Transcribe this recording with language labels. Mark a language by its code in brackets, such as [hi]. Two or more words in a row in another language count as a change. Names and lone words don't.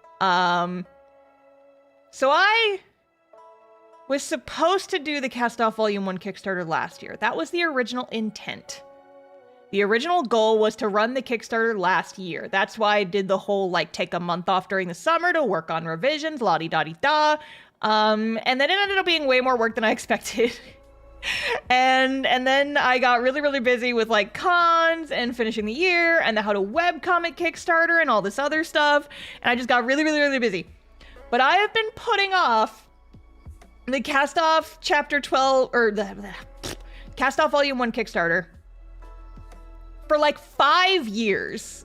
[en] So I was supposed to do the Castoff Volume 1 Kickstarter last year. That was the original intent. The original goal was to run the Kickstarter last year. That's why I did the whole, like, take a month off during the summer to work on revisions, la-di-da-di-da. And then it ended up being way more work than I expected. And then I got really, really busy with, like, cons and finishing the year and the How to Webcomic Kickstarter and all this other stuff. And I just got really, really, really busy. But I have been putting off the Castoff Chapter 12, or the Castoff Volume 1 Kickstarter for like 5 years.